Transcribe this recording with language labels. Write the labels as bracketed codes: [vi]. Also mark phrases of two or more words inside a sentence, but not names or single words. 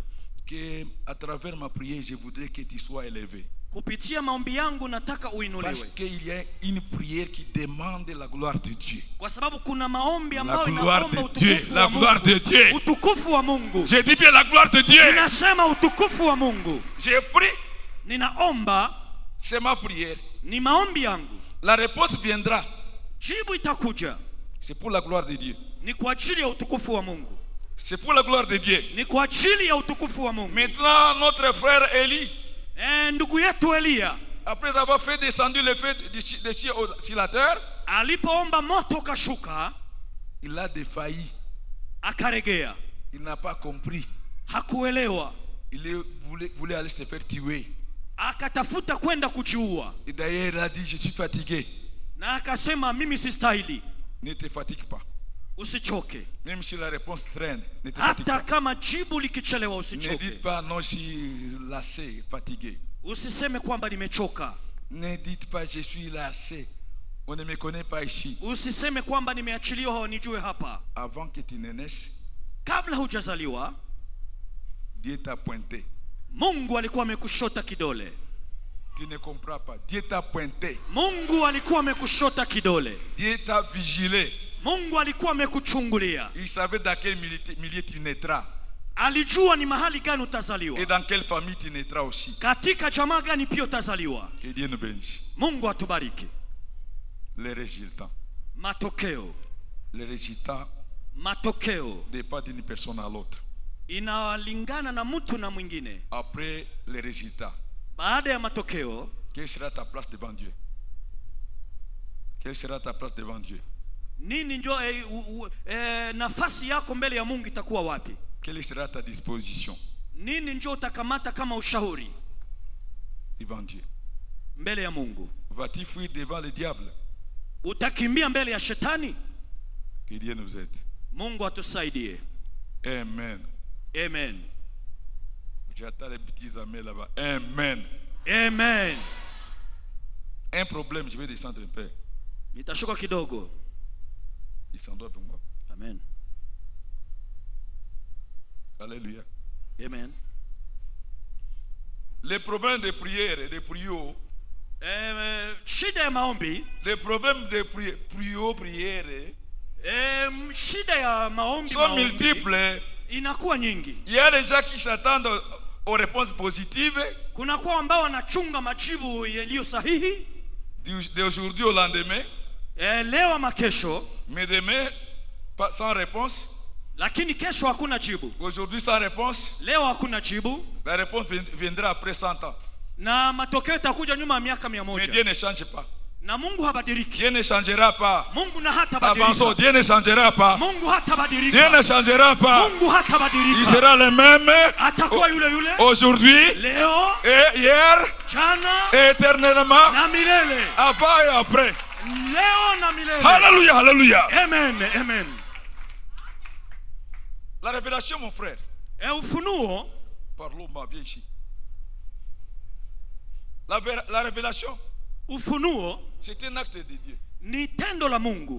[fr] Que à travers ma prière, je voudrais que tu sois élevé. [sw] Kupitia maombi yangu nataka uinuliwe. [fr] Parce qu'il y a une prière qui demande la gloire de Dieu. [sw] Kwa sababu kuna maombi ambayo inaomba utukufu wa Mungu. [fr] La gloire de Dieu. [sw] Utukufu wa Mungu. [fr] Je dis bien la gloire de Dieu. [sw] Ninasema utukufu wa Mungu. [fr] Je prie. [sw] ninaomba, [fr] c'est ma prière. [sw] ni maombi yangu. [fr] La réponse viendra. [sw] Jibu itakuja. [fr] C'est pour la gloire de Dieu. [sw] Ni kwa ajili ya utukufu wa Mungu. [fr] C'est pour la gloire de Dieu. [sw] Ni kwa ajili ya utukufu wa Mungu. [fr] Maintenant, notre frère Élie, [sw] Ndugu yetu Elia, [fr] après avoir fait descendre le feu de ciel sur la terre, [sw] alipoomba moto kashuka, [fr] il a défailli. [sw] akaregea. [fr] Il n'a pas compris. [sw] Hakuelewa. [fr] Il voulait aller se faire tuer. [sw] Akatafuta kwenda kujiua. [fr] Et d'ailleurs, il a dit, je suis fatigué. [sw] Na akasema mimi sistahili. [fr] Ne te fatigue pas. [sw] Usichoke. [fr] Même si la réponse traîne, ne te fatigue [sw] Hata [fr] pas. [sw] kama jibu likichelewa [fr] Ne [sw] usichoke. [fr] dites pas, non, je suis lassé, fatigué. [sw] Usiseme kwamba nimechoka. [fr] Ne dites pas, je suis lassé. On ne me connaît pas ici. [sw] Usiseme kwamba nimeachiliwa hawanijue hapa. [fr] Avant que tu ne naisses, [sw] Kabla hujazaliwa, [fr] Dieu t'a pointé. [sw] Mungu alikuwa amekushota kidole. [fr] Tu ne comprends pas. Dieu t'a pointé. [sw] Mungu alikuwa amekushota kidole. [fr] Dieu t'a vigilé. [sw] Mungu alikuwa amekuchungulia. [fr] Il savait dans quel milieu tu naîtras. [sw] Alijua ni mahali gani utazaliwa. [fr] Et dans quelle famille tu naîtras aussi. [sw] Katika jamaa gani pia utazaliwa. [fr] Que Dieu nous bénisse. [sw] Mungu atubariki. [fr] Les résultats. [sw] Matokeo. [fr] Les résultats [sw] Matokeo [fr] dépendent d'une personne à l'autre. [sw] inalingana na mtu na mwingine. [fr] Après les résultats, [sw] Baada ya matokeo, [fr] quelle sera ta place devant Dieu? Quelle sera ta place devant Dieu? [sw] nini ndio nafasi yako mbele ya Mungu itakuwa wapi? [fr] Quelle sera ta disposition [sw] Nini ndio utakamata kama ushauri [fr] devant Dieu? [sw] mbele ya Mungu? [fr] Vas-tu fuir devant le diable? [sw] Utakimbia mbele ya shetani? [fr] Que Dieu nous aide. [sw] Mungu atusaidie. Amen. Amen. [fr] J'attends les petits amis là-bas. Amen. Amen. Un problème, je vais descendre un peu. [sw] Nitashuka kidogo. [fr] Il s'en doit pour moi. Amen. Alléluia. Amen. Les problèmes de prière et de prière, [sw] Shida ya maombi, [fr] les problèmes de prière [sw] shida ya maombi, [fr] sont multiples. [sw] inakuwa nyingi. [fr] Il y a des gens qui s'attendent aux réponses positives [sw] Kuna kwa ambao wanachunga majibu yaliyo sahihi [fr] d'aujourd'hui au lendemain, [sw] leo ama kesho, [fr] mais demain sans réponse. [sw] lakini kesho hakuna jibu. [fr] Aujourd'hui sans réponse, [sw] Leo hakuna jibu [fr] la réponse viendra après 100 ans. [sw] na matokeo yatakuja nyuma ya miaka [fr] Mais [sw] 100. [fr] Dieu ne change pas. [sw] Na Mungu habadiliki. [fr] Dieu ne changera pas. [sw] Mungu na hata [fr] Avançons, [sw] badilika. [fr] Dieu ne changera pas. [sw] Mungu hata [fr] Dieu [sw] badilika. [fr] ne changera pas. [sw] Mungu hata [fr] Il [sw] badilika. [fr] sera le même [sw] Atakuwa yule yule [fr] aujourd'hui [sw] leo, [fr] et hier [sw] jana [fr] et éternellement, [sw] na milele. [fr] avant et après. [sw] Leo na milele. [fr] Alléluia, alléluia. Amen, amen. La révélation, mon frère. [sw] Ufunuo, [fr] Parlons, ma viens ici. La révélation, [sw] ufunuo [fr] c'est un acte de Dieu [sw] ni tendo la Mungu